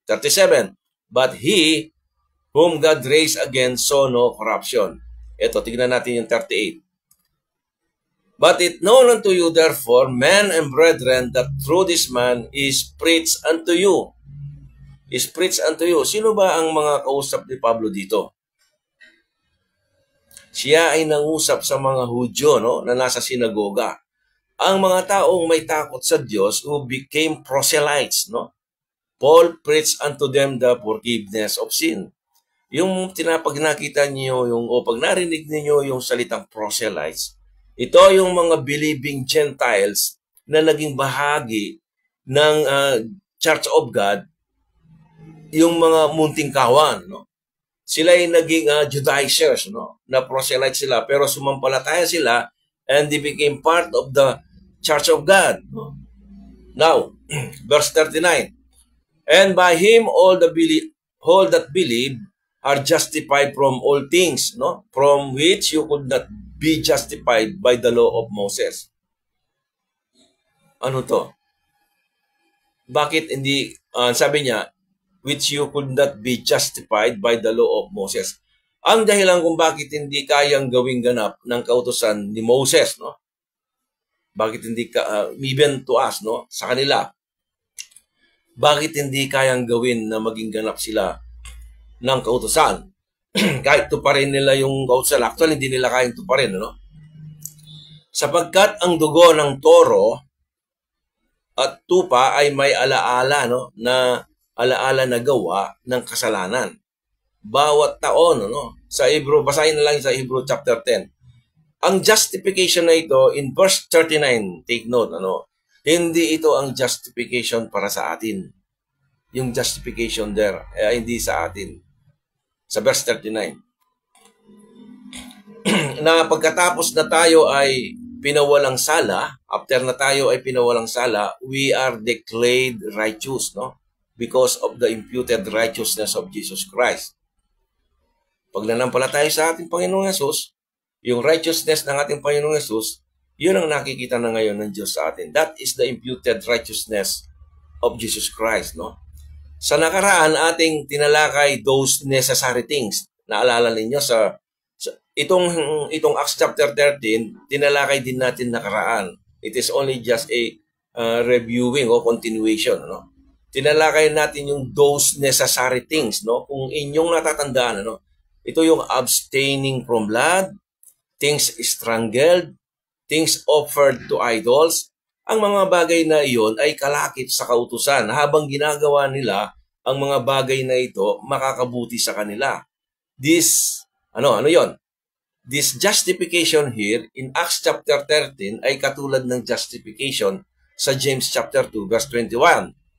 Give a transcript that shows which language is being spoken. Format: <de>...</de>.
<en>37, but he whom God raised again saw no corruption.</en> <tl>Ito, tignan natin yung 38.</tl> <en>But it known unto you, therefore, men and brethren, that through this man is preached unto you. Is preached unto you.</en> <tl>Sino ba ang mga kausap ni Pablo dito? Siya ay nangusap sa mga Hudyo, no, na nasa sinagoga. Ang mga taong may takot sa Diyos</tl> <en>who became proselytes,</en> <tl>no?</tl> <en>Paul preached unto them the forgiveness of sin.</en> <tl>Yung pag nakita niyo pag narinig niyo yung salitang proselytes, ito yung mga</tl> <en>believing Gentiles</en> <tl>na naging bahagi ng Church of God, yung mga munting kawan, no? Sila ay naging Judaizers, no? Na proselytes sila, pero sumampalataya sila</tl> <en>and they became part of the Church of God,</en> <tl>no?</tl> <en>Now, verse 39, and by him all that believe are justified from all things, no? From which you could not be justified by the law of Moses.</en> <tl>Ano to? Bakit hindi, sabi niya,</tl> <en>which you could not be justified by the law of Moses.</en> <tl>Ang dahilan kung bakit hindi kayang gawing ganap ng kautusan ni Moses, no? Bakit hindi</tl> <en>even to us,</en> <tl>no? Sa kanila, bakit hindi kayang gawin na maging ganap sila ng kautusan? Kahit tuparin nila yung kautusan, actually hindi nila kayang tuparin, no? Sapagkat ang dugo ng toro at tupa ay may alaala, no? Na alaala na gawa ng kasalanan. Bawat taon, no? Sa Hebrew, basahin na lang sa Hebrew chapter 10. Ang justification na ito in verse 39,</tl> <en>take note,</en> <tl>ano? Hindi ito ang justification para sa atin. Yung justification there, hindi sa atin. Sa verse 39. Na pagkatapos na tayo ay pinawalang sala, after na tayo ay pinawalang sala,</tl> <en>we are declared righteous,</en> <tl>no?</tl> <en>Because of the imputed righteousness of Jesus Christ.</en> <tl>Pag nanampalataya sa ating Panginoong Yesus, yung righteousness ng ating Panginoong Yesus, yun ang nakikita na ngayon ng Diyos sa atin.</tl> <en>That is the imputed righteousness of Jesus Christ, no?</en> <tl>Sa nakaraan, ating tinalakay</tl> <en>those necessary things.</en> <tl>Naalala ninyo sa itong Acts chapter 13, tinalakay din natin nakaraan.</tl> <en>It is only just a reviewing o continuation, no?</en> <tl>Tinalakay natin yung</tl> <en>those necessary things,</en> <tl>no? Kung inyong natatandaan, no? Ito yung</tl> <en>abstaining from blood, things strangled, things offered to idols.</en> <tl>Ang mga bagay na iyon ay kalakip sa kautusan. Habang ginagawa nila ang mga bagay na ito, makakabuti sa kanila.</tl> <en>This,</en> <tl>ano yon?</tl> <en>This justification here in Acts chapter 13</en> <tl>ay katulad ng</tl> <en>justification sa James chapter 2 verse 21.</en>